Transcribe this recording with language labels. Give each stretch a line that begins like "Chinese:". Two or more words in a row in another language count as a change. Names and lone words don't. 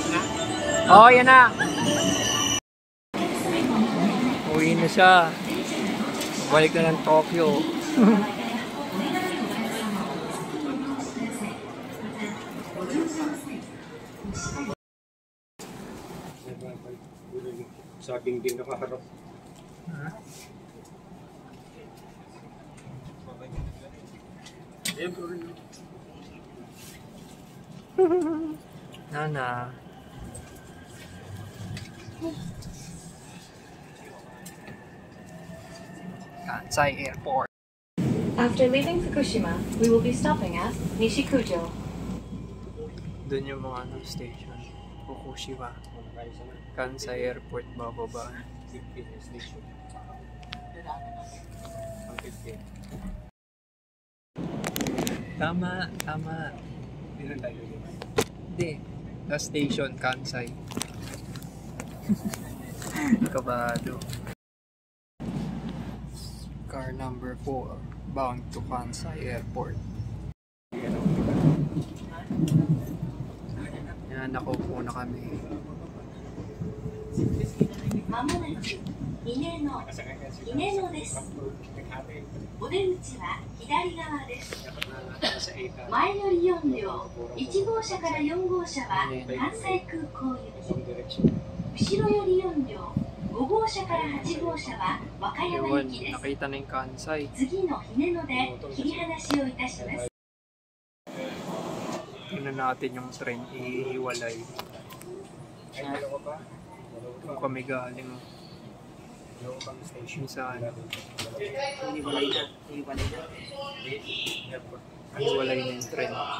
Filipino: Oo, yan na. Uwi na siya. Balik na ng Tokyo. Sabing din nakaharap. Nana. Kansai Airport.
English: After leaving Fukushima, we will be stopping at Nishikujo.
Filipino: Doon yung mga station. Fukushima. Kansai Airport bababa. Tama, tama. Hindi.
English: The station, Kansai.
Filipino: Kabado.
English: Car number 4, bound to Kansai Airport.
Filipino: Yan, nakaupo na kami.
Japanese: まもなく稲野です。お出口は左側です。前より4両、1号車から4号車は関西空港行き。後ろより4両、5号車から8号車は和歌山行きです。
Filipino: Nakita na yung Kansai.
Japanese: 次の稲野で切り離しをいたします。
Filipino: Tingnan natin yung train ihiwalay. Kung kami galing saan. Hiwalay na yung train.